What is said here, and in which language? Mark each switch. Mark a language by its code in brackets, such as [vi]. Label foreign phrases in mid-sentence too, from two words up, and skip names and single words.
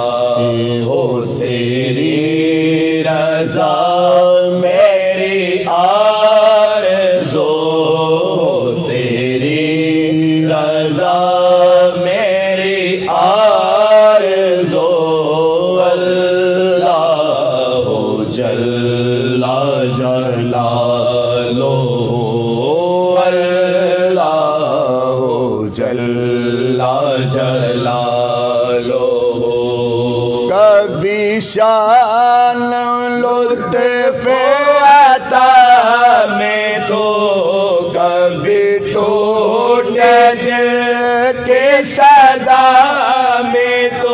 [ur] ہو تیری رضا میری آرزو، تیری رضا میری آرزو. [ar] الله جل جلاله، الله جل جلاله. [ur] کبھی شان لطف عطا میں تو، کبھی ٹوٹے دل کے صدا میں تو.